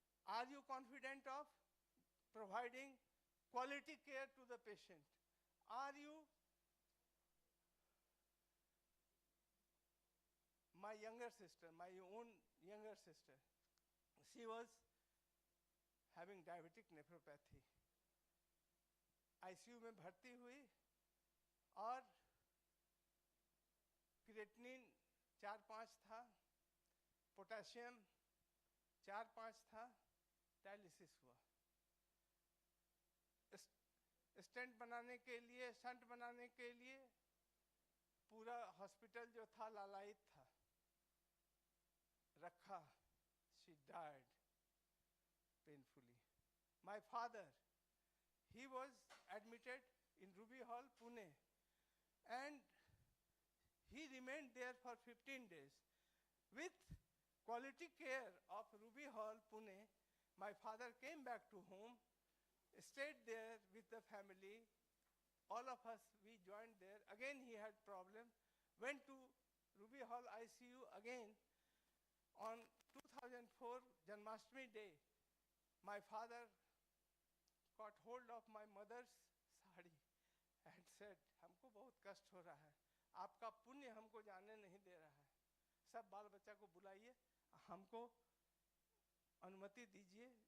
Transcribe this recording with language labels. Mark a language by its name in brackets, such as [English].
[English] Are you confident of providing quality care to the patient? Are you? My younger sister, my own younger sister, she was having diabetic nephropathy. [Hindi] ICU में भर्ती हुई और creatinine 4-5 था, potassium 4-5 था, dialysis हुआ। Stent बनाने के लिए, शंट बनाने के लिए पूरा हॉस्पिटल जो था लालायित था, रखा। [English] She died painfully. my father, he was admitted in Ruby Hall, Pune, and he remained there for 15 days. With quality care of Ruby Hall, Pune, my father came back to home, stayed there with the family. All of us, we joined there. Again, he had problem. Went to Ruby Hall ICU again. On 2004 Janmashtami day, my father caught hold of my mother's sari and said, [Hindi] हमको बहुत कष्ट हो रहा है, आपका पुण्य हमको जाने नहीं दे रहा है, सब बाल बच्चा को बुलाइए, हमको अनुमति दीजिए।